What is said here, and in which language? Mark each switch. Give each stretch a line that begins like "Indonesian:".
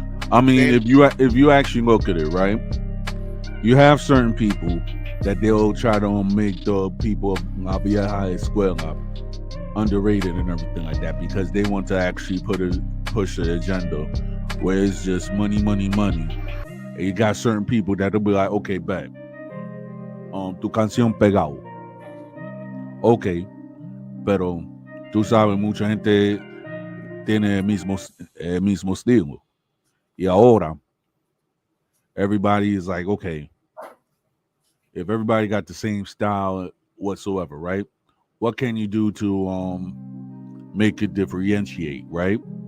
English: If you actually look at it, right, you have certain people that they'll try to make the people of La Vieja Escuela underrated and everything like that because they want to actually push the agenda where it's just money. And you got certain people that'll be like, okay, bet,
Spanish: tu canción pegado.
English: Okay,
Spanish: pero tú sabes, mucha gente tiene el mismo estilo. Y ahora,
English: everybody is like, okay, if everybody got the same style whatsoever, right? What can you do to make it differentiate, right?